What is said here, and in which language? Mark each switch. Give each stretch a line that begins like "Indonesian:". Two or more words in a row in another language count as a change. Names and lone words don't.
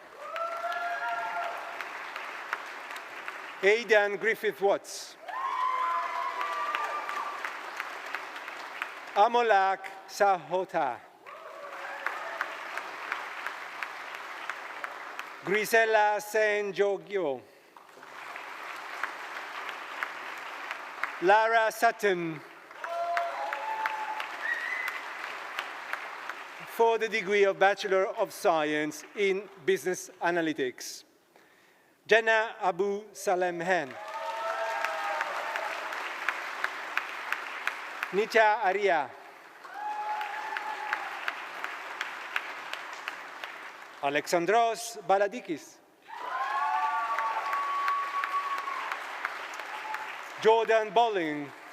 English: Aidan Griffith-Watts. Amolak Sahota. Grisella Senjogyo. Lara Sutton. For the degree of Bachelor of Science in Business Analytics. Jenna Abu Salemhen. Nitya Arya. Alexandros Baladikis. Jordan Bolling.